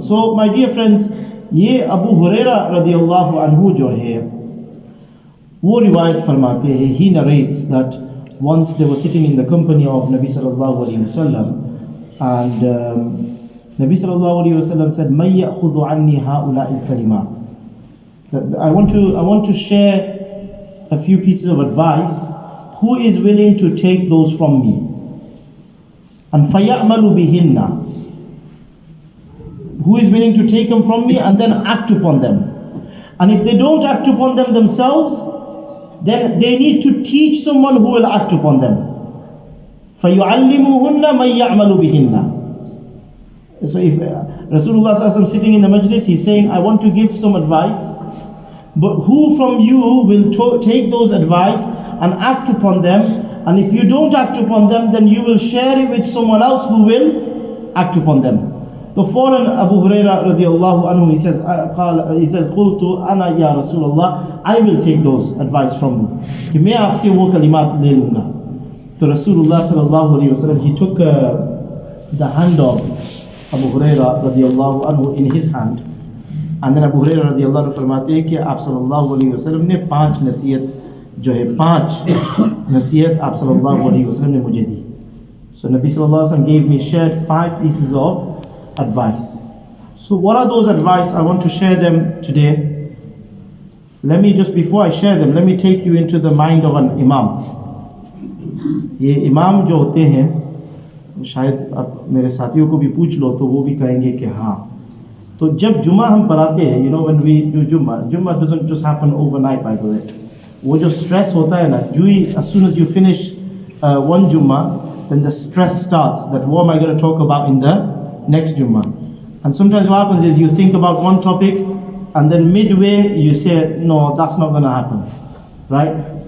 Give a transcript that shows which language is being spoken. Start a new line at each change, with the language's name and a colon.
English: So my dear friends,
Hindi: ये Abu Hurairah radiallahu anhu जो है वो रिवायत फरमाते हैं,
English: he narrates that once they were sitting in the company of Nabi sallallahu alaihi wasallam, and Nabi sallallahu alaihi wasallam said,
Arabic: من يأخذ عني هؤلاء الكلمات.
English: I want to share a few pieces of advice. Who is willing to take those from me?
Arabic: And فَيَعْمَلُ بِهِنَّ.
English: Who is willing to take them from me and then act upon them? And if they don't act upon them themselves, then they need to teach someone who will act upon them.
Arabic: فَيُعَلِّمُهُنَّ مَنْ يَعْمَلُ بِهِنَّ.
English: So if Rasulullah sallallahu alaihi wasallam sitting in the majlis, he's saying, I want to give some advice, But who from you will take those advice and act upon them? And if you don't act upon them, then you will share it with someone else who will act upon them. The fallen Abu Hurayrah radiallahu anhu, he says,
Arabic: "Qultu ana ya Rasulullah,
English: I will take those advice from you.
Hindi: कि मैं आपसे वो कलिमात ले लूँगा."
English: तो Rasulullah sallallahu alaihi wasallam, he took the hand of Abu Hurayrah radiallahu anhu in his hand, and then Abu Hurayrah radiallahu anhu
Hindi: फरमाते हैं कि आप sallallahu alaihi wasallam ने 5 नसीहत जो है 5 नसीहत आप sallallahu alaihi wasallam ने मुझे दी.
English: So Nabi sallallahu alaihi wasallam gave me, shared 5 pieces of advice. So what are those advice? I want to share them today. Let me just, before I share them, let me take you into the mind of an imam.
Hindi: ये इमाम जो होते हैं, शायद अब मेरे साथियों को भी पूछ लो तो वो भी कहेंगे कि हाँ. तो जब जुमा हम पढ़ाते हैं,
English: you know, when we do Jummah doesn't just happen overnight, by the way.
Hindi: वो जो stress होता है ना,
English: as soon as you finish one Jummah, then the stress starts, that what am I going to talk about in the next Jummah. And sometimes what happens is you think about one topic and then midway you say, no, that's not going to happen, right?